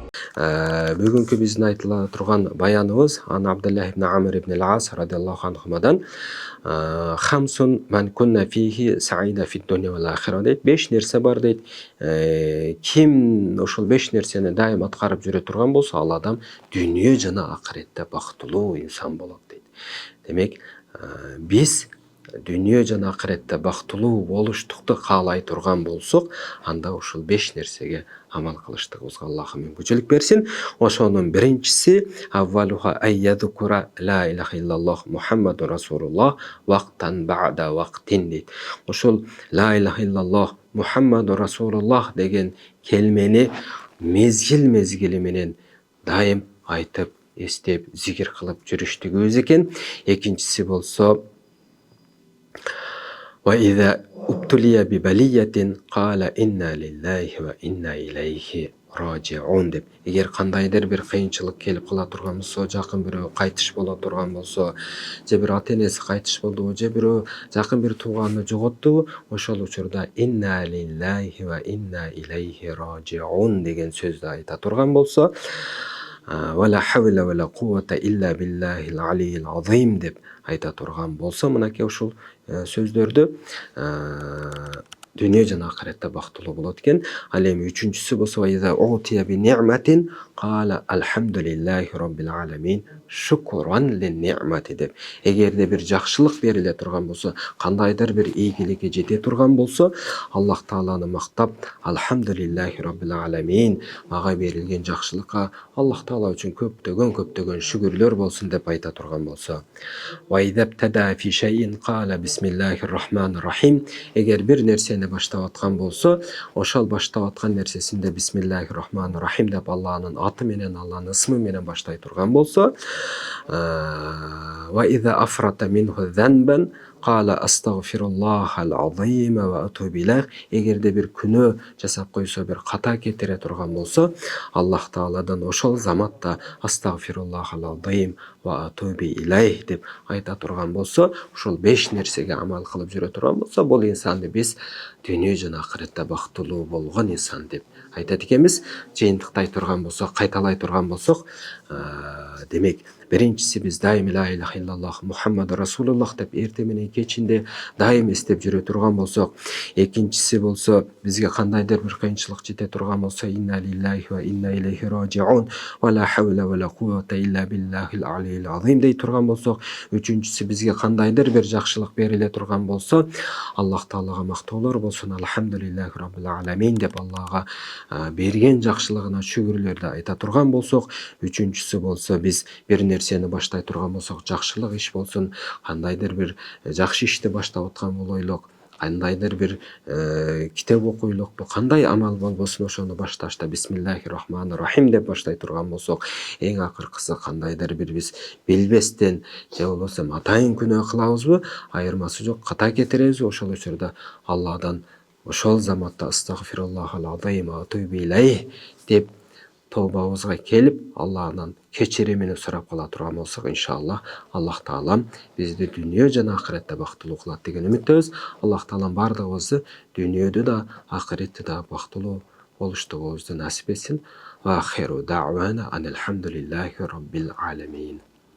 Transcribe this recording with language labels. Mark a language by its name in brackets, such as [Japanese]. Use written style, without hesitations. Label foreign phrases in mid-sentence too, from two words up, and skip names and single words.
[Kyrgyz] Бүгүнкү биздин айтыла турган баяныбыз [Arabic] عن عبد الله بن عمرو بن العاص رضي الله عنهما خمس من كن فيه سعيدا في الدنيا والآخرة дейт. [Kyrgyz] 5 нерсе бар дейт. Ким ошол 5 нерсени дайым аткарып жүрө турган болсо, ал адам дүйнө жана акыретте бактылуу инсан болот дейт. Демек, биз дүйнө жана акыретте бактылуу болуштукту каалай турган болсок, анда ушул 5 нерсеге амал кылыштыгыбызга Аллах мүмкүнчүлүк берсин. Ошонун биринчиси [Arabic] أولها أن يذكر لا إله إلا الله محمد رسول الله وقتا بعد وقت дейт. [Kyrgyz] Ошол [Arabic] لا إله إلا الله محمد رسول الله [Kyrgyz] деген келмени мезгил менен дайым айтып, эстеп, зикир кылып жүрүштүгүбүз экен. Экинчиси болсо [Arabic] وإذا ابتلي ببلية قال إنا لله وإنا إليه راجعون деп. [Kyrgyz] Эгер кандайдыр бир кыйынчылык келип кала турган болсо, жакын бирөө кайтыш боло турган болсо, же бир ата-энеси кайтыш болдубу, же бирөө жакын бир тууганды жоготтубу, ошол учурда [Arabic] إنا لله وإنا إليه راجعون [Kyrgyz] деген сөздү айта турган болсо, [Arabic] ولا حول ولا قوة إلا بالله العلي العظيم [Kyrgyz] деп айта турган болсо, мынакей ушул сөздөрдү дүйнө жана акыретте бактылуу болот экен. Ал эми үчүнчүсү болсо [Arabic] إذا أوتي بنعمة قال الحمد لله رب العالمين شكرا للنعمة деп. [Kyrgyz] Эгерде бир жакшылык бериле турган болсо, кандайдыр бир ийгиликке жете турган болсо, Аллах тааланы мактап, [Arabic] الحمد لله رب العالمين, [Kyrgyz] мага берилген жакшылыкка Аллах таала үчүн көптөгөн шүгүрлөр болсун деп айта турган болсо, [Arabic] وإذا ابتدأ في شيء قال بسم الله الرحمن الرحيم. [Kyrgyz] Эгер бир нерсени баштап аткан болсо, ошол баштап аткан нерсесинде [Arabic] بسم الله الرحمن الرحيم [Kyrgyz] деп Алланын аты менен, Алланын ысмы менен баштай турган болсо, [Arabic] وإذا فرط منه ذنب قال أستغفر الله العظيم وأتوب إليه. [Kyrgyz] Эгерде бир күнөө жасап койсо, бир ката кетире турган болсо, Аллах тааладан ошол заматта [Arabic] أستغفر الله العظيم وأتوب إليه [Kyrgyz] деп айта турган болсо, ушул 5 нерсеге амал кылып жүрө турган болсо, бул инсанды биз дүйнө жана акыретте бактылуу болгон инсан деп айтат экенбиз. Жыйынтыктай турган болсок, кайталай турган болсок, демек, биринчиси биз дайым [Arabic] لا إله إلا الله محمد رسول الله [Kyrgyz] деп эрте менен кечинде дайым эстеп жүрө турган болсок, экинчиси болсо бизге кандайдыр бир кыйынчылык жете турган болсо, [Arabic] إنا لله وإنا إليه راجعون ولا حول ولا قوة إلا بالله العلي العظيم [Kyrgyz] дей турган болсок, үчүнчүсү бизге кандайдыр бир жакшылык бериле турган болсо, Аллах таалага мактоолор болсун, [Arabic] الحمد لله رب العالمين [Kyrgyz] деп Аллага берген жакшылыгына шүгүрлөрдү айта турган болсок, үчүнчүсү болсо биз бир нерсени баштай турган болсок, жакшылык иш болсун, кандайдыр бир жакшы ишти баштап аткан болойлук, кандайдыр бир китеп окуйлукпу, кандай амал болбосун, ошону башташта [Arabic] بسم الله الرحمن [Kyrgyz] рахим деп баштай турган болсок, эң акыркысы кандайдыр бир биз билбестен же болбосо атайын күнөө кылабызбы, айырмасы жок, ката кетиребизби, ошол учурда Алладан ошол заматта [Arabic] أستغفر الله العظيم وأتوب إليه [Kyrgyz] деп тобабызга келип, Аллахтан кечиримин сурап кала турган болсок, иншаллах, Аллах таалам бизди дүйнө жана акыретте бактылуу кылат деген үмүттөбүз. Аллах таалам бардыгыбызды дүйнөдө да, акыретте да бактылуу болуштугубузду насип этсин. [Arabic] وآخر دعوانا أن الحمد لله رب العالمين.